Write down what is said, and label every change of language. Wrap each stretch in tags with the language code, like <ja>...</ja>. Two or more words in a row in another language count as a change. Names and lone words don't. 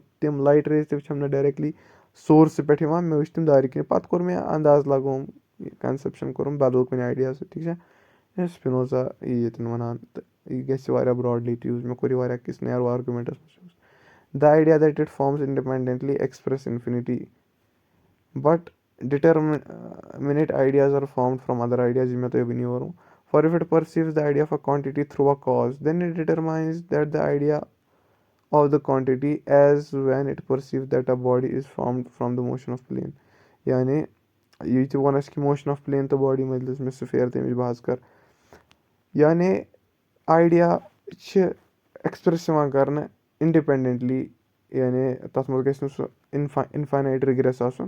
<ks>تِم</ks> <en>light rays</en> <ks>تہِ وٕچھَم نہٕ ڈایرٮ۪کٹلی سورسہٕ پٮ۪ٹھ یِوان مےٚ وٕچھ تِم دارِ کِنۍ. پَتہٕ کوٚر مےٚ اَنداز لگووُم کَنسٮ۪پشَن کوٚرُم بدل کُنہِ آیڈیا سۭتۍ. ٹھیٖک چھا سپِنوزا یی ییٚتٮ۪ن وَنان تہٕ یہِ گژھِ واریاہ برٛاڈلی تہِ یوٗز. مےٚ کوٚر یہِ واریاہ کِس</ks> <en>narrow arguments</en> <ks>منٛز یوٗز.</ks> <en>the idea that it forms independently express infinity but determinate ideas are formed from other ideas</en> <ks>یہِ مےٚ تۄہہِ ؤنی ووٚنوُ.</ks> <en>for if it perceives the idea of a quantity through a cause then it determines that the idea of the quantity is when it perceive that a body is formed from the motion of plane.</en> <ks>یعنی یہِ تہِ ووٚن اَسہِ کہِ</ks> <en>motion of plane</en> <ks>تہٕ باڈی منٛز دِژ مےٚ سُفیر تَمِچ بہٕ حظ کَرٕ. یعنی آیڈیا چھِ ایٚکٕسپرٛیس یِوان کَرنہٕ اِنڈِپٮ۪نڈٮ۪نٹلی. یعنی تَتھ منٛز گژھِ نہٕ سُہ</ks> <en>infinite regress</en> <ks>آسُن.</ks>